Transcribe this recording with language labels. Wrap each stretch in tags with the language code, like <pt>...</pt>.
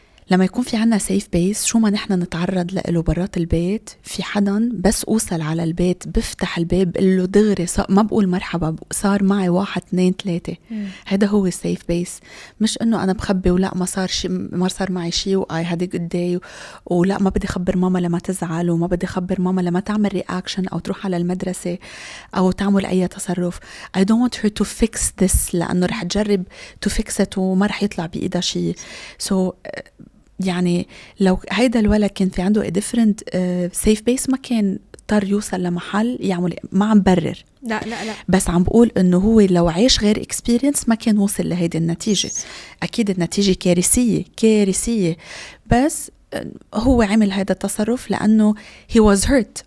<ar>لما يكون في عنا سيف بيس، شو ما نحن نتعرض له برات البيت، في حدا بس أوصل على البيت بفتح الباب بقول له دغري، ما بقول مرحبا، صار معي 1 2 3. هذا هو السيف بيس، مش انه انا بخبي ولا ما صار معي شيء وآي هذا قدي ولا ما بدي خبر ماما لما تزعل، وما بدي خبر ماما لما تعمل رياكشن او تروح على المدرسة او تعمل اي تصرف.</ar> <en>I don't want her to fix this،</en> <ar>لانه رح تجرب</ar> <en>to fix it</en> <ar>وما رح يطلع بإيدها شيء. so يعني لو هيدا الولد كان في عنده</ar> <en>a different safe base،</en> <ar>ما كان اضطر يوصل لمحل يعمل. ما عم برر، لا بس عم بقول انه هو لو عايش غير اكسبيرينس ما كان وصل لهيدي النتيجة. اكيد النتيجة كارثية، بس هو عمل هذا التصرف لأنه</ar> <en>he was hurt.</en>